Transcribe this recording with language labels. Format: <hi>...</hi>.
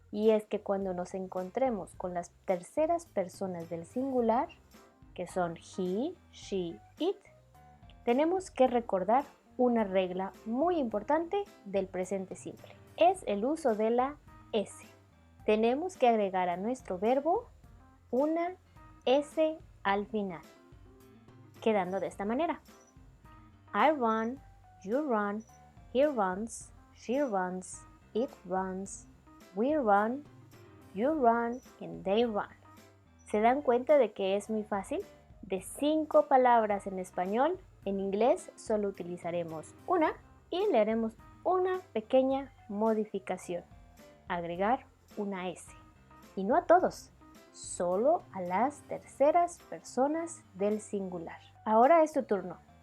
<es>Y es que cuando nos encontremos con las terceras personas del singular, que son</es> <en>he, she, it,</en> <es>tenemos que recordar una regla muy importante del presente simple. Es el uso de la S. Tenemos que agregar a nuestro verbo una S al final, quedando de esta manera.</es> <en>I run, you run, he runs, she runs, it runs, we run, you run, and they run.</en> <es>¿Se dan cuenta de que es muy fácil? De 5 palabras en español, en inglés solo utilizaremos una y le haremos una pequeña modificación. Agregar una S. Y no a todos, solo a las terceras personas del singular. Ahora es tu turno.</es>